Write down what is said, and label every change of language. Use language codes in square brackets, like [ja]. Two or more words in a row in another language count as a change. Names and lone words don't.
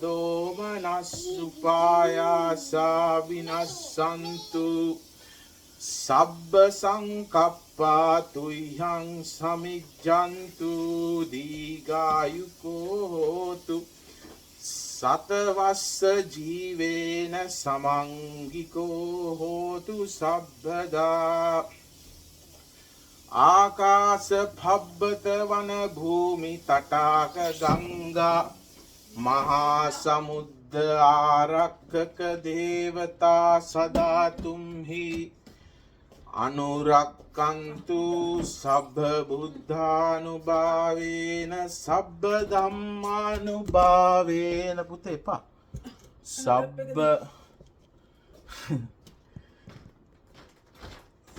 [pi] දෝමනස්සුපායාසා විනස්සන්තු සබ්බ සංකප්පා තුයිහං සමිජ්ජන්තු දීඝායුකෝ හෝතු සතවස්ස ජීවේන සමංගිකෝ හෝතු සබ්බදා ආකාශ භබ්බත වන භූමි තටාක ගංගා මහා සමුද්ද ආරක්කක දේවතා සදා තුම්හි අනුරක්කන්තු සබ්බ බුද්ධානුභාවේන සබ්බ ධම්මානුභාවේන පුතේ එපා සබ්බ